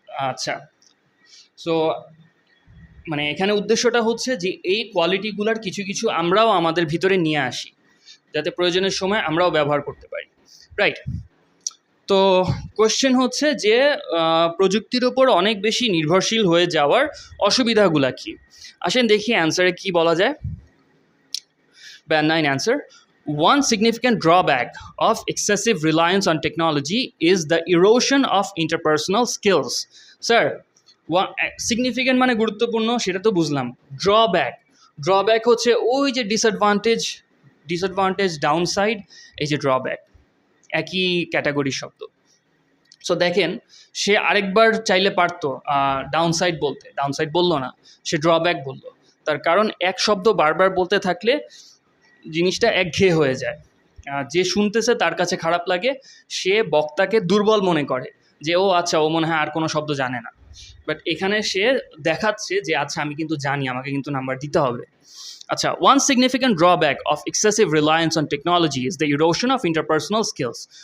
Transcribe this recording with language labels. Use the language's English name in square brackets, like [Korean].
[Bangla] আচ্ছা, সো মানে এখানে উদ্দেশ্যটা হচ্ছে যে এই কোয়ালিটিগুলোর কিছু কিছু আমরাও আমাদের ভিতরে নিয়ে আসি, যাতে প্রয়োজনের সময় আমরাও ব্যবহার করতে পারি, রাইট? তো কোয়েশ্চেন হচ্ছে যে প্রযুক্তির ওপর অনেক বেশি নির্ভরশীল হয়ে যাওয়ার অসুবিধাগুলো কী? আসেন দেখি অ্যান্সারে কি বলা যায়। [English] Band 9 answer. One significant drawback of excessive reliance on technology is the erosion of interpersonal skills. [Bangla] Sir, significant মানে গুরুত্বপূর্ণ, সেটা তো বুঝলাম। ড্রব্যাক হচ্ছে ওই যে ডিসঅ্যাডভান্টেজ, ডাউনসাইড, এই যে ড্রব্যাক একই ক্যাটাগরির শব্দ। সো দেখেন, সে আরেকবার চাইলে পারতো ডাউনসাইড বলতে, ডাউনসাইড বললো না, সে ড্রব্যাক বললো। তার কারণ এক শব্দ বারবার বলতে থাকলে জিনিসটা একঘেয়ে হয়ে যায়, যে শুনতেছে তার কাছে খারাপ লাগে, সে বক্তাকে দুর্বল মনে করে যে ও আচ্ছা, ও মনে হয় আর কোনো শব্দ জানে না। বাট এখানে সে দেখাচ্ছে যে আচ্ছা আমি কিন্তু জানি, আমাকে কিন্তু নাম্বার দিতে হবে। [English] আচ্ছা, one significant drawback of excessive reliance on technology is the erosion of interpersonal skills.